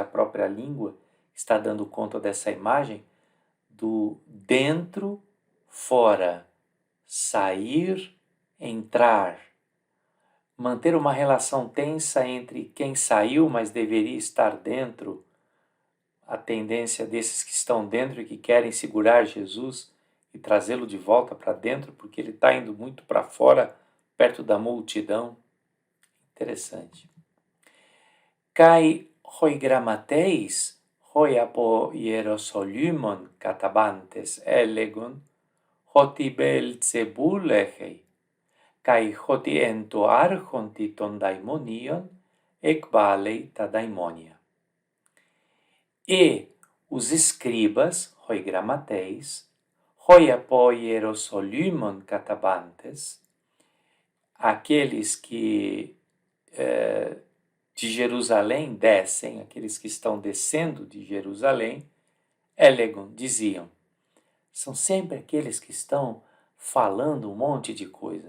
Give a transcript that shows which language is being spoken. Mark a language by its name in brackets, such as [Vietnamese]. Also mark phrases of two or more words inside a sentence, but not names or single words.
[Portuguese] a própria língua que está dando conta dessa imagem do dentro, fora, sair, entrar, manter uma relação tensa entre quem saiu, mas deveria estar dentro, a tendência desses que estão dentro e que querem segurar Jesus e trazê-lo de volta para dentro, porque ele está indo muito para fora, perto da multidão. Interessante. [Greek] Καὶ οἱ γραμματεῖς, οἱ ἀπὸ Ἱεροσολύμων καταβάντες ἔλεγον, ὅτι Βεελζεβοὺλ ἔχει, καὶ ὅτι ἐν τῷ ἄρχοντι τῶν δαιμονίων, ἐκβάλλει τὰ δαιμόνια. [Portuguese] E os escribas, [Greek] οἱ γραμματεῖς, οἱ ἀπὸ Ἱεροσολύμων καταβάντες, [Portuguese] aqueles que de Jerusalém descem, aqueles que estão descendo de Jerusalém, elegon, diziam, são sempre aqueles que estão falando um monte de coisas.